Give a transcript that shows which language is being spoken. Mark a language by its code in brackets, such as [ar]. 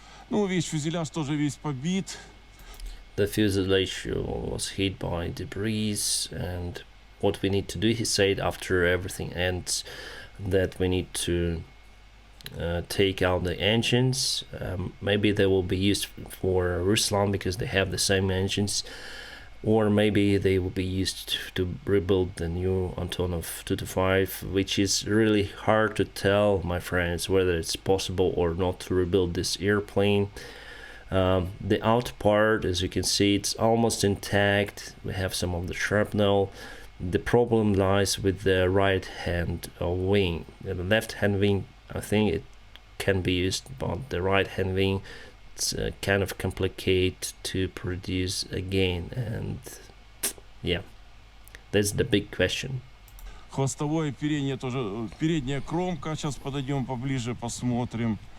[ru] Ну, весь фюзеляж тоже весь побит. [en] The fuselage was hit by debris, and what we need to do, he said, after everything ends, that we need to take out the engines. Maybe they will be used for Ruslan because they have the same engines, or maybe they will be used to rebuild the new Antonov-225, which is really hard to tell, my friends, whether it's possible or not to rebuild this airplane. The out part, as you can see, it's almost intact. We have some of the shrapnel. The problem lies with the right hand wing. The left hand wing, I think it can be used, but the right hand wing, it's kind of complicated to produce again, and yeah, that's the big question. [ru] Хвостовое оперение тоже, передняя кромка, сейчас подойдем поближе, посмотрим.